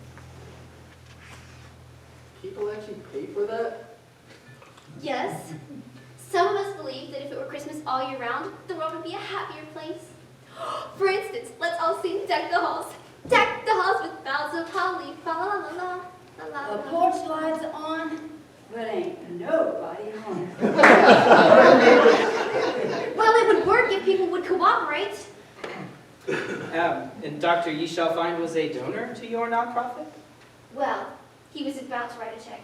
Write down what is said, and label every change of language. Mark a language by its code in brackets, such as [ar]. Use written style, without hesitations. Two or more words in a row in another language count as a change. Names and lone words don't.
[en] People actually pay for that? Yes. Some of us believe that if it were Christmas all year round, the world would be a happier place. For instance, let's all sing Deck the Halls. Deck the halls with boughs of holly, fa la la la la la. The porch lights on, but ain't nobody home. Well, it would work if people would cooperate. And Dr. Yeshalfind was a donor to your nonprofit? Well, he was about to write a check.